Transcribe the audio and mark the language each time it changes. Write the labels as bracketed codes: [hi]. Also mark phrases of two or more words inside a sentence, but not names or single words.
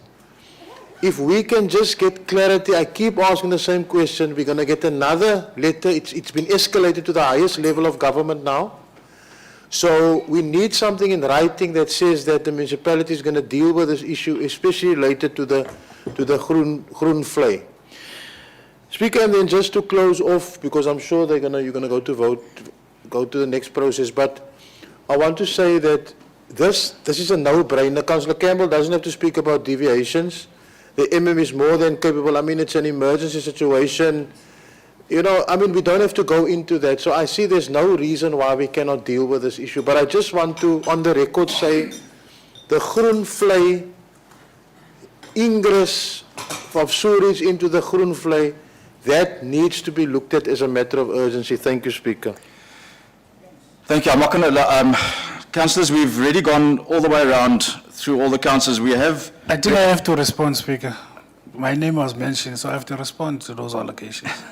[en] If we can just get clarity, I keep asking the same question, we're going to get another letter. It's been escalated to the highest level of government now. So we need something in writing that says that the municipality is going to deal with this issue, especially related to the groen vlei. Speaker, and then just to close off, because I'm sure you're gonna go to vote, go to the next process, but I want to say that this is a no-brainer. Councillor Campbell doesn't have to speak about deviations. The MM is more than capable. I mean, it's an emergency situation. You know, I mean, we don't have to go into that. So I see there's no reason why we cannot deal with this issue. But I just want to, on the record, say the groen vlei ingress of sewage into the groen vlei, that needs to be looked at as a matter of urgency. Thank you, Speaker. Thank you. I'm not going to, councillors, we've already gone all the way around through all the councillors. We have. I think I have to respond, Speaker. My name was mentioned, so I have to respond to those allegations.